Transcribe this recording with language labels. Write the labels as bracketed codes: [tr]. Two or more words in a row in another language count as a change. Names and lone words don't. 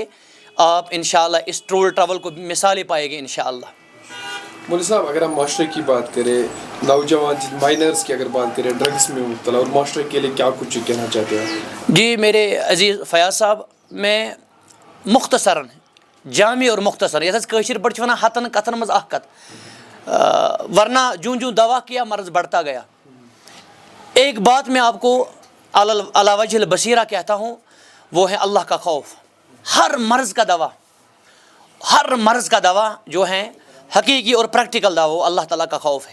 [ur] آپ انشاءاللہ اس ٹور ٹریول کو مثالی پائے گے انشاءاللہ۔ مولوی صاحب، اگر ہم معاشرے کی بات کریں، نوجوان مائنرز کی اگر بات کریں، ڈرگس میں مبتلا، اور معاشرے کے لیے کیا کچھ کہنا چاہتے ہیں؟ جی میرے عزیز فیاض صاحب، میں مختصراً جامع اور مختصر [ks] یتھ کاشر پہ ونان ہتن کتن مز اخ کت، [ur] ورنہ جوں دوا کیا مرض بڑھتا گیا۔ ایک بات میں آپ کو [ar] علی وجہ البصیرہ [ur] کہتا ہوں، وہ ہے اللہ کا خوف۔ ہر مرض کا دوا جو ہے حقیقی اور پریکٹیکل دوا، وہ اللہ تعالیٰ کا خوف ہے۔